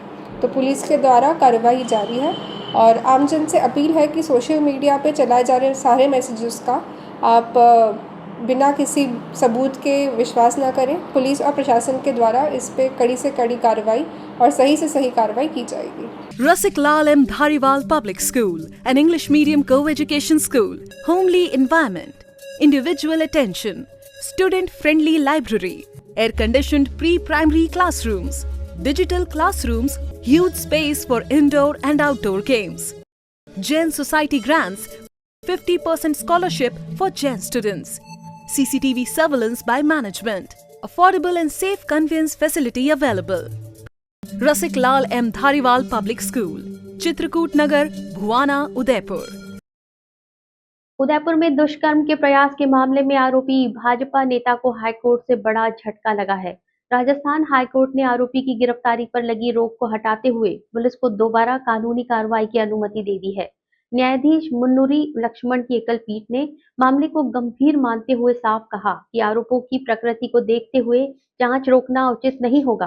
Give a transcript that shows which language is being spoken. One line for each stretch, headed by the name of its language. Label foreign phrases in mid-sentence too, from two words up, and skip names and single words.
Hindi: तो पुलिस के द्वारा कार्रवाई जारी है और आमजन से अपील है कि
English: social media
Hindi: पे चलाए जा रहे सारे मैसेजेस का आप बिना किसी सबूत के विश्वास न करें। पुलिस और प्रशासन के द्वारा इस पे कड़ी से कड़ी कार्रवाई और सही से सही कार्रवाई की जाएगी।
English: Rasik Lal M. Dhariwal Public School, an English medium co-education school, homely environment, individual attention, student-friendly library, air-conditioned pre-primary classrooms, digital classrooms, huge space for indoor and outdoor games. Jain Society grants 50% scholarship for Jain students. CCTV surveillance by management. Affordable and safe conveyance facility available. Rasik Lal M. Dhariwal Public School, Chitrakoot Nagar, Bhuwana, Udaipur.
Hindi: उदयपुर में दुष्कर्म के प्रयास के मामले में आरोपी भाजपा नेता को हाईकोर्ट से बड़ा झटका लगा है। राजस्थान हाईकोर्ट ने आरोपी की गिरफ्तारी पर लगी रोक को हटाते हुए पुलिस को दोबारा कानूनी कार्रवाई की अनुमति दे दी है। न्यायाधीश मुन्नुरी लक्ष्मण की एकल पीठ ने मामले को गंभीर मानते हुए साफ कहा कि आरोपों की प्रकृति को देखते हुए जांच रोकना उचित नहीं होगा।